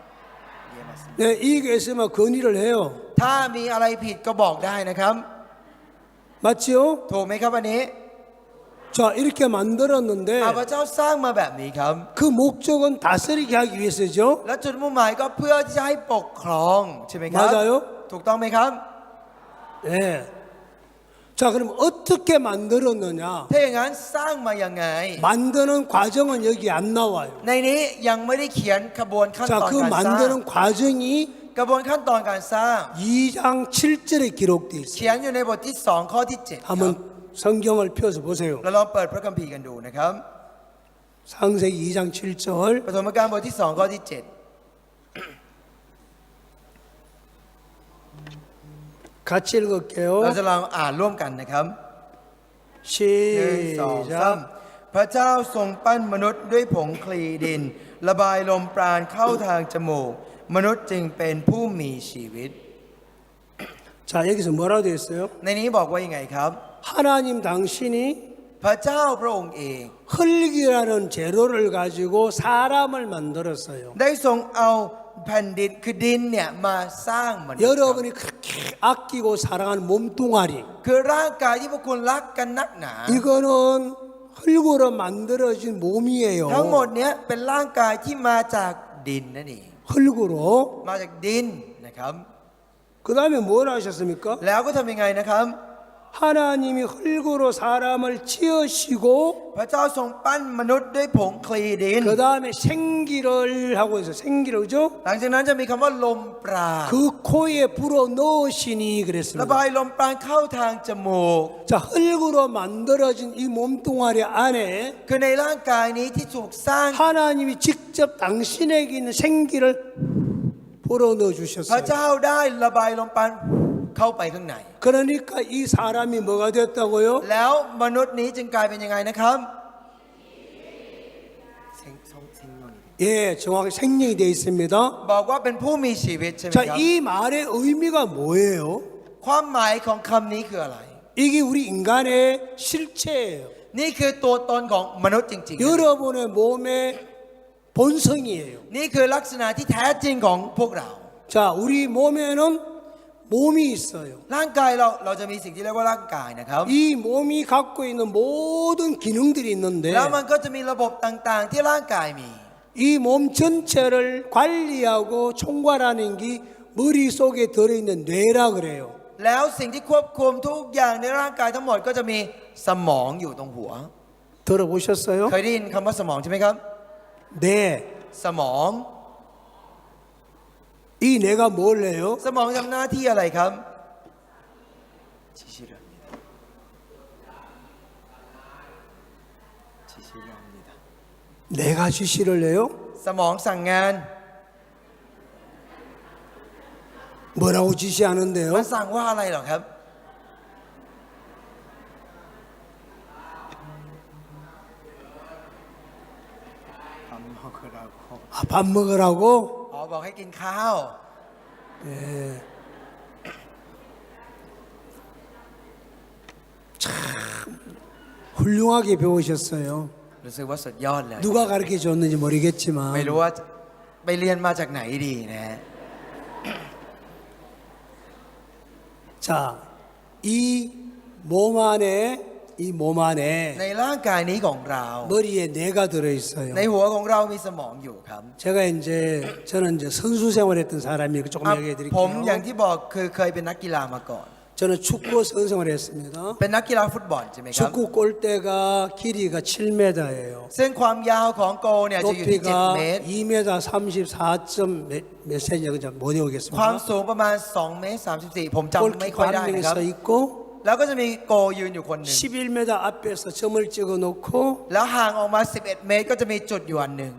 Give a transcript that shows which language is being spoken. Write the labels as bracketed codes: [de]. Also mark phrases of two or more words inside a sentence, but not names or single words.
[ko] 네, 이게 있으면 건의를 해요. [th] ถ้ามีอะไรผิดก็บอกได้นะครับ [ko] 맞지요? [th] ถูกไหมครับวันนี้ [ko] 자, 이렇게 만들었는데 [th] พระเจ้าสร้างมาแบบนี้ครับ [ko] 그 목적은 다스리게 하기 위해서죠. [th] และจุดมุ่งหมายก็เพื่อที่จะให้ปกครองใช่ไหมครับ [ko] 맞아요? [th] ถูกต้องไหมครับ [ko] 네. 자, 그럼 어떻게 만들었느냐? [th] ถ้าอย่างนั้นสร้างมายังไง [ko] 만드는 과정은 여기 안 나와요. [th] ในนี้ยังไม่ได้เขียนขบวนขั้น [ko] 자, [th] ตอน [ko] 그 [th] การสร้าง [ko] 만드는 과정이 [th] กระบวนขั้นตอนการสร้าง [ko] 2장 7절에 기록되어 있어요. [th] เขียนอยู่ในบทที่ 2 ข้อที่ 7 ครับ [ko] 한번 성경을 펴서 보세요. [th] เราลองเปิดพระคัมภีร์กันดูนะครับ [ko] 창세기 2장 7절. [th] ปฐมกาลบทที่ 2 ข้อที่ [ko] 같이 [th] 7 เรา [ko] 읽을게요. [th] จะลองอ่านร่วมกันนะครับ 1 2 [ko] 시작. [th] 3พระเจ้าทรงปั้นมนุษย์ด้วยผงคลีดิน ระบายลมปราณเข้าทางจมูก มนุษย์จึงเป็นผู้มีชีวิต [ko] 자, 여기서 뭐라고 되어 있어요? [th] ในนี้บอกว่ายังไงครับ [ko] 하나님 당신이 [th] พระเจ้าพระองค์เอง [ko] 흙이라는 재료를 가지고 사람을 만들었어요. [th] ได้ทรงเอาแผ่นดินคือดินเนี่ยมาสร้างมนุษย์ครับ [ko] 여러분이 그렇게 아끼고 사랑하는 몸뚱아리 [th] คือร่างกายที่พวกคุณรักกันนักหนา [ko] 이거는 흙으로 만들어진 몸이에요. [th] ทั้งหมดเนี้ยเป็นร่างกายที่มาจากดินนั่นเอง [ko] 흙으로. [th] มาจากดินนะครับ [ko] 그 다음에 뭘 하셨습니까? [th] แล้วก็ทำยังไงนะครับ [ko] 하나님이 흙으로 사람을 지으시고 [th] พระเจ้าทรงปั้นมนุษย์ด้วยผงคลีดิน [ko] 그 다음에 생기를 하고 해서 생기를 그죠? [th] หลังจากนั้นจะมีคำว่าลมปราณ [ko] 그 코에 불어 넣으시니 [th] ระ [ko] 그랬습니다. [th] บายลมปราณเข้าทางจมูก [ko] 자, 흙으로 만들어진 이 몸뚱아리 안에 [th] คือในร่างกายนี้ที่ถูกสร้าง [ko] 하나님이 직접 당신에게 있는 생기를 불어 넣어 [th] พระ [ko] 주셨어요. [th] เจ้าได้ระบายลมปราณเข้าไปข้างใน [ko] 그러니까 이 사람이 뭐가 됐다고요? [th] แล้วมนุษย์นี้จึงกลายเป็นยังไงนะครับ [ko] 예, 정확히 생명이 되어 있습니다. [th] บอกว่าเป็นผู้มีชีวิตใช่ไหม [ko] 자, [th] ครับ [ko] 이 말의 의미가 뭐예요? [th] ความหมายของคำนี้คืออะไร [ko] 이게 우리 인간의 실체예요. [th] นี่คือตัวตนของมนุษย์จริง [ko] 여러분의 몸의 본성이에요. [th] ๆ นี่คือลักษณะที่แท้จริงของพวกเรา [ko] 자, 우리 몸에는 몸이 있어요. [th] ร่างกายเราจะมีสิ่งที่เรียกว่าร่างกายนะครับ [ko] 이 몸이 갖고 있는 모든 기능들이 있는데 [th] แล้วมันก็จะมีระบบต่างๆ ที่ร่างกายมี [ko] 이 몸 전체를 관리하고 총괄하는 게 머릿속에 들어있는 뇌라 그래요. [th] แล้วสิ่งที่ควบคุมทุกอย่างในร่างกายทั้งหมดก็จะมีสมองอยู่ตรงหัว [ko] 들어보셨어요? [th] เคยได้ยินคำว่าสมองใช่ไหมครับ [ko] 네. [th] สมอง [ko] 이 내가 뭘 해요? [th] สมองทำหน้าที่อะไรครับ [ko] 지시를 합니다. 지시를 합니다. 내가 지시를 해요? [th] สมองสั่งงาน [ko] 뭐라고 지시하는데요? [th] มันสั่งว่าอะไรเหรอครับ [ko] 밥 먹으라고. 아, 밥 먹으라고? [th] อ๋อบอกให้กินข้าว [ko] 예. 참 훌륭하게 배우셨어요. [th] รู้สึกว่าสุดยอดเลย [ko] 누가 가르쳐 줬는지 [th] ไม่ [ko] 모르겠지만 [th] รู้ว่าไปเรียนมาจากไหนดีนะฮะ [ko] 자, 이 몸 안에 [th] ในร่างกายนี้ของเรา [ko] 머리에 뇌가 들어 있어요. [th] ในหัวของเรามีสมองอยู่ครับ [ko] 제가 저는 이제 선수 생활했던 사람이니까 조금 [th] อ่ะ [ko] 얘기해 [th] ผมอย่าง [ko] 드릴게요. [th] ที่บอกคือเคยเป็นนักกีฬามาก่อน [ko] 저는 축구 선수 생활했습니다. [th] เป็นนักกีฬาฟุตบอลใช่ไหมครับ [ko] 축구 골대가 길이가 7m예요. [th] ซึ่งความยาวของโกเนี่ยจะอยู่ที่ 7 [ko] 높이가 [th] เมตร [ko] 2m 34몇 세냐 그냥 못 [th] ความ [ko] 외우겠습니다. [th] สูงประมาณ2เมตร34 ผมจำไม่ค่อย [ko] 골키퍼 [th] ได้ [ko] 한 [th] นะ [ko] 명이 [th] ครับ [ko] 서 있고 [th] แล้วก็จะมีโกยืนอยู่คนหนึ่ง [ko] 11m 앞에서 점을 찍어 놓고 [th] แล้วห่างออกมา 11 เมตรก็จะมีจุดอยู่อันหนึ่ง